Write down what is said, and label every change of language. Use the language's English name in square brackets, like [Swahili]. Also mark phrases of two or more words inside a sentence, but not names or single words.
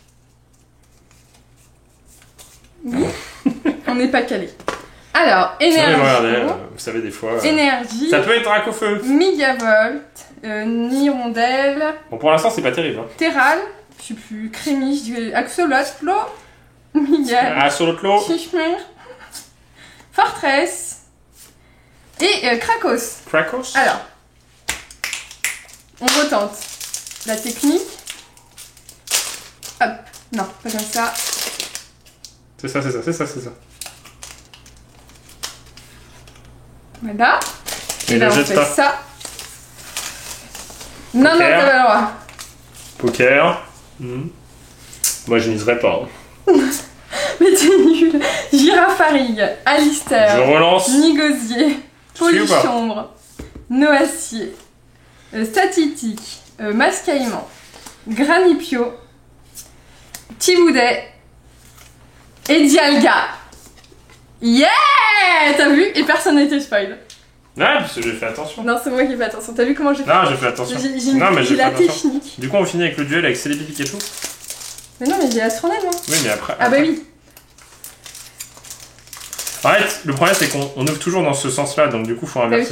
[French] Oui. On n'est pas calé. Alors, énergie. Regardez, vous savez, des fois. Énergie. Ça peut être Dracofeu. Migavolt. Nirondelle. Bon, pour l'instant, c'est pas terrible. Hein. Terral. Je sais plus. Crémi. Je dis Axolotl. Miguel. Axolotl. Chichmer. Fortress. Et Krakos. Krakos. Alors. On retente. La technique. Hop. Non, pas comme ça. C'est ça. Voilà. Et là, on fait pas. ça. Non, Poker. t'as pas le droit. Poker. Moi, je miserais pas. Mais t'es nul. Girafarig, Alistair, Je relance. Nigosier, Polychambre, Noacier, Statitique, Mascaïman, Granipio, Tiboudet et Dialga. Yeah! T'as vu? Et personne n'a été spoil. Ouais, parce que j'ai fait attention. Non, c'est moi qui fais attention. T'as vu comment j'ai fait? Non, j'ai fait attention. J'ai la technique. Du coup, on finit avec le duel avec Celebi Pikachu. Mais non, mais j'ai Astronet, moi. Oui, mais après. Ah bah oui. En fait, le problème, c'est qu'on ouvre toujours dans ce sens-là, donc du coup, faut inverser.